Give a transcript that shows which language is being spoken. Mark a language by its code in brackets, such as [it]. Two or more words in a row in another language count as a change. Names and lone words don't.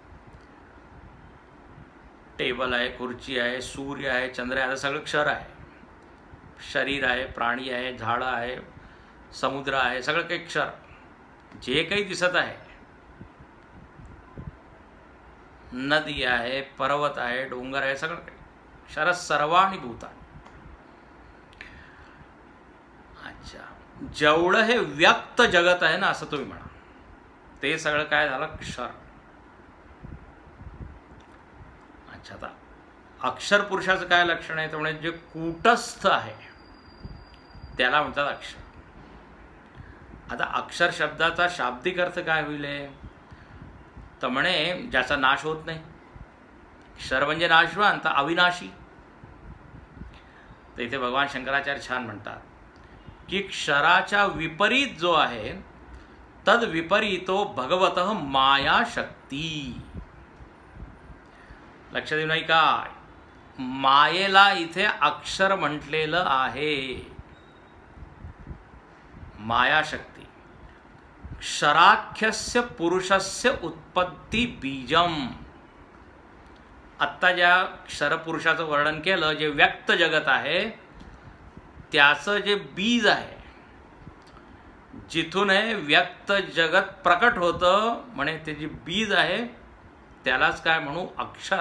[mr] टेबल आहे, खुर्ची आहे, सूर्य आहे, चंद्र आहे, आता सगळं क्षर आहे. शरीर आहे, प्राणी आहे, झाडं आहे, समुद्र आहे, सगळं काही क्षर. जे काही दिसत आहे, नदी आहे, पर्वत आहे, डोंगर आहे, सगळं काही क्षर [sa] सर्वाणि भूतानि. [mr] अच्छा, जेवढं हे व्यक्त जगत आहे ना असं तुम्ही म्हणा, ते सगळं काय झालं क्षर. अच्छा, आता अक्षर पुरुषाचं काय लक्षण आहे, तर म्हणजे जे कूटस्थ आहे त्याला म्हणतात अक्षर. आता अक्षर शब्दाचा शाब्दिक अर्थ काय होईल, तर म्हणे ज्याचा नाश होत नाही. क्षर म्हणजे नाशवान, तर अविनाशी. तर इथे भगवान शंकराचार्य छान म्हणतात की क्षराच्या विपरीत जो आहे [sa] तद विपरीतो भगवतः माया शक्ती. [mr] लक्षात येऊ नाही का, मायेला इथे अक्षर म्हटलेलं आहे. मायाशक्ती. [sa] क्षराख्यस्य पुरुषस्य उत्पत्ती बीजम. [mr] आत्ता ज्या क्षरपुरुषाचं वर्णन केलं, जे व्यक्त जगत आहे त्याचं जे बीज आहे, जिथून हे व्यक्त जगत प्रकट होतं, म्हणे ते जे बीज आहे त्यालाच काय म्हणू अक्षर.